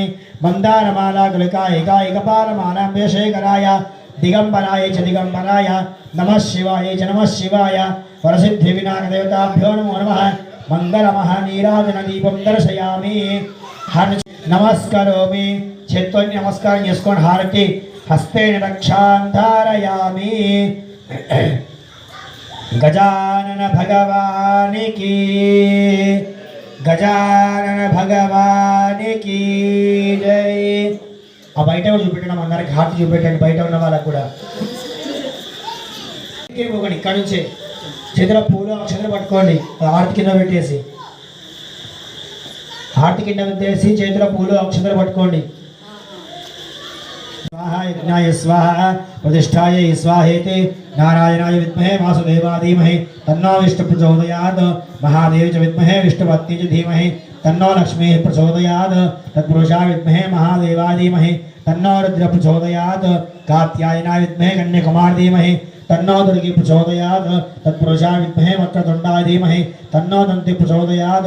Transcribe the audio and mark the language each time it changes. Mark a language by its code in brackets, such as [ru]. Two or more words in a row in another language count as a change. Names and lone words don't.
[sa] मन्दारमाला गुलिकायिकायिकपालमालां शेखराय दिगंबराय च दिगंबराय नमः शिवाय च नमः शिवाय। वरसिद्धिविनायकदेवताभ्यो नमो नमः। मंगलमहानीराजन दीपं दर्शयामि। नमस्करोमि। [te] చేత్తో నమస్కారం చేసుకొని హారతి [sa] హస్తేన రక్షాం ధారయామి। [te] గజానన భగవానికి జై। ఆ బయట చూపెట్టడం అందరికి హారతి చూపెట్టండి బయట ఉన్న వాళ్ళకు కూడా। ఇక్కడ నుంచే చేతిలో పూలు అక్షతలు పట్టుకోండి। హారతి కింద పెట్టేసి చేతిలో పూలు అక్షతలు పట్టుకోండి। [sa] यज्ञाय स्वाहा प्रतिष्ठायै स्वाहेति नारायणाय विद्महे वासुदेवाय धीमहि तन्नो विष्णु प्रचोदयात् महादेव च विद्महे विष्णुपत्नी च धीमहि तन्नो लक्ष्मीः प्रचोदयात् तत्पुरुषाय विद्महे महादेवाय धीमहि तन्नो रुद्र प्रचोदयात् कात्यायनाय विद्महे कन्याकुमार धीमहि तन्नो दुर्गे प्रचोदयात् तत्पुरुषाय विद्महे वक्रतुण्डाय धीमहि तन्नो दन्ति प्रचोदयात्